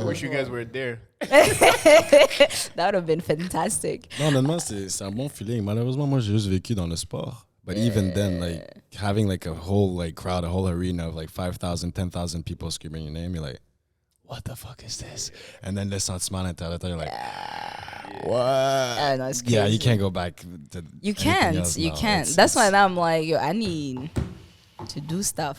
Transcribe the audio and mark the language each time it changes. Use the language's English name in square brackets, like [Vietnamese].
[English] I wish you guys were there. That would have been fantastic. [French] Non, honnêtement, c'est un bon feeling. Malheureusement, moi, j'ai juste vécu dans le sport. [English] But even then, like, having like a whole like crowd, a whole arena of like 5,000, 10,000 people screaming your name, you're like, what the fuck is this? And then the [French] sentiment intérieur, [English] you're like, what? No, yeah, you can't go back to You can't. else. You No, can't. That's why I'm like, I need to do stuff.